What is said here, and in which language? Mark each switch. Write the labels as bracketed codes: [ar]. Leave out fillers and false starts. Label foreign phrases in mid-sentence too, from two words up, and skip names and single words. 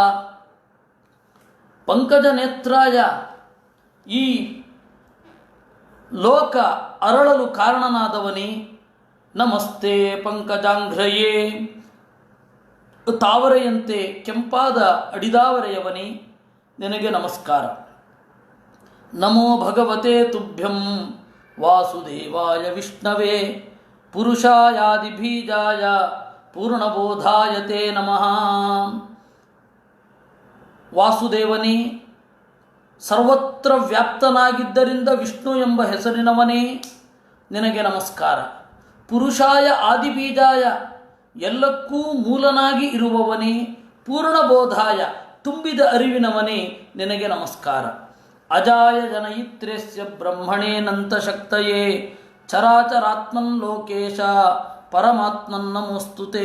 [kn] ಪಂಕಜನೇತ್ರಾಯ, ಈ ಲೋಕ ಅರಳಲು ಕಾರಣನಾದವನೇ. [sa] ನಮಸ್ತೆ ಪಂಕಜಾಂಘ್ರಯೇ, [kn] ತಾವರೆಯಂತೆ ಕೆಂಪಾದ ಅಡಿದಾವರೆಯವನೇ ನಿನಗೆ ನಮಸ್ಕಾರ. [sa] ನಮೋ ಭಗವತೆ ತುಭ್ಯಂ ವಾಸುದೇವಾಯ ವಿಷ್ಣವೇ ಪುರುಷಾಯಾದಿಬೀಜಾಯ ಪೂರ್ಣಬೋಧಾಯ ತೇ ನಮಃ. [kn] ವಾಸುದೇವನೇ, ಸರ್ವತ್ರ ವ್ಯಾಪ್ತನಾಗಿದ್ದರಿಂದ ವಿಷ್ಣು ಎಂಬ ಹೆಸರಿನವನೇ ನಿನಗೆ ನಮಸ್ಕಾರ. [sa] ಪುರುಷಾಯ ಆದಿಬೀಜಾಯ, [kn] ಎಲ್ಲಕ್ಕೂ ಮೂಲನಾಗಿ ಇರುವವನೇ. ಪೂರ್ಣಬೋಧಾಯ, ತುಂಬಿದ ಅರಿವಿನವನೇ ನಿನಗೆ ನಮಸ್ಕಾರ. [sa] ಅಜಾಯ ಜನಯಿತ್ರೇಸ್ಯ ಬ್ರಹ್ಮಣೇನಂತ ಶಕ್ತಯೇ ಚರಾಚರಾತ್ಮನ್ ಲೋಕೇಶ ಪರಮಾತ್ಮನ್ ನಮೋಸ್ತುತೇ.